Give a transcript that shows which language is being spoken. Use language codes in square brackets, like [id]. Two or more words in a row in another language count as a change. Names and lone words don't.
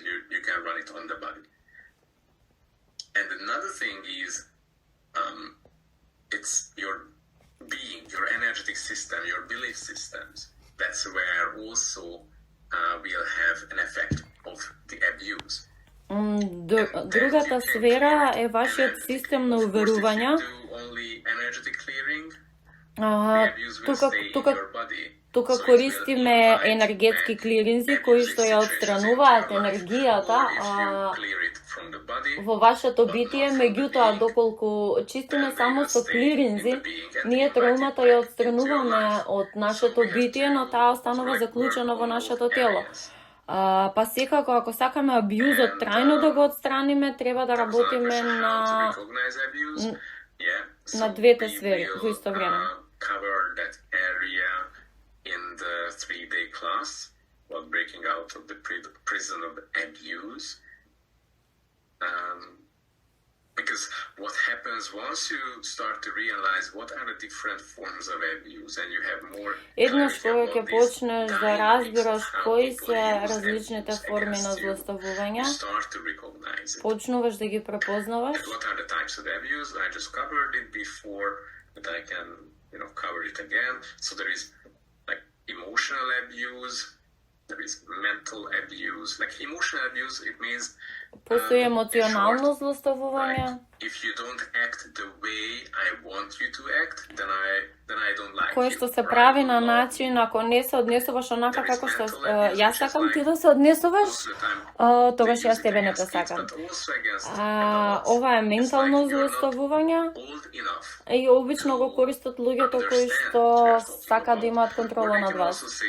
[en] You can run it on the body. And another thing is, it's your being, your energetic system, your belief systems. That's where also we'll have an effect of the abuse. [mk] Другата сфера е вашиот систем на уверувања. Тука користиме енергетски клиринзи кои што ја отстрануваат енергијата во вашето битие, меѓутоа доколку чистиме само со клиринзи, ние траумата ја отстрануваме од нашето битие, но таа останува заклучена во нашето тело. Па секако, ако сакаме абјузот трајно да го отстраниме, треба да работиме на двете сфери во исто време. [en] Because what happens once you start to realize what are the different forms of abuse and you have more [mk] Еднаш кога ќе почнеш да разбираш кои се различните форми на злоставување, почнуваш да ги препознаваш. [en] What are the types of abuse? I just covered it before, but I can, cover it again. So there is like emotional abuse, there is mental abuse. Like emotional abuse, it means [mk] постои емоционално злоставување. [en] If you don't act the way I want you to act, then I don't like you. [mk] Кое што се прави на начин, ако не се однесуваш онака како што јас сакам ти да се однесуваш, тогаш јас тебе не те сакам. Ова е ментално злоставување и обично го користат луѓето кои што сакаат да имаат контрола над вас.